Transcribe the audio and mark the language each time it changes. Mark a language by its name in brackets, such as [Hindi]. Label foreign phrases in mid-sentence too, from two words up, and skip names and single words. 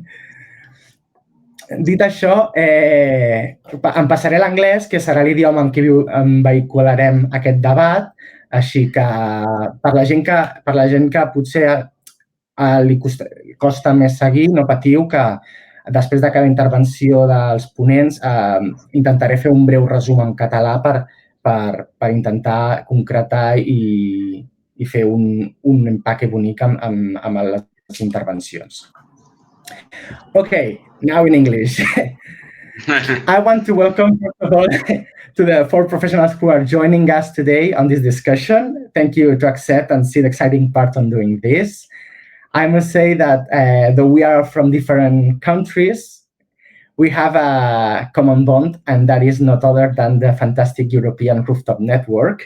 [Catalan] Dit això, em passaré a l'anglès, que serà l'idioma en què vehicularem aquest debat, així que per la gent que potser li costa més seguir, no patiu, que després de cada intervenció dels ponents intentaré fer un breu resum en català per intentar concretar i fer un empaque bonic amb les intervencions. [English] Okay, now in English. I want to welcome, first of all, to the 4 professionals who are joining us today on this discussion. Thank you to accept and see the exciting part on doing this. I must say that though we are from different countries, we have a common bond, and that is not other than the fantastic European Rooftop Network.